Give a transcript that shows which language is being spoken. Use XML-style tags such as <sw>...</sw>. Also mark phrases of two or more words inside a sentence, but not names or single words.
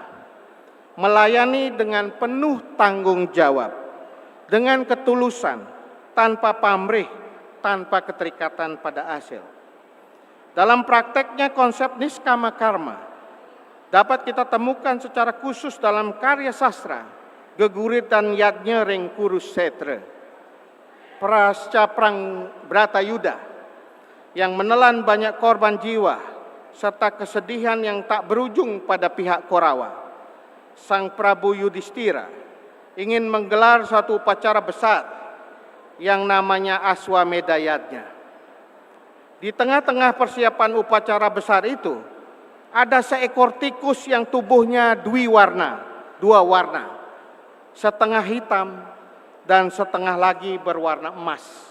<id>Melayani dengan penuh tanggung jawab, dengan ketulusan, tanpa pamrih, tanpa keterikatan pada hasil. Dalam prakteknya konsep niskarma karma dapat kita temukan secara khusus dalam karya sastra Geguritan Yadnya Ring Kurusetra, Pasca Perang Bratayuda, yang menelan banyak korban jiwa serta kesedihan yang tak berujung pada pihak Korawa. Sang Prabu Yudhistira ingin menggelar suatu upacara besar yang namanya Aswamedha Yadnya. Di tengah-tengah persiapan upacara besar itu, ada seekor tikus yang tubuhnya dua warna, setengah hitam dan setengah lagi berwarna emas.</id>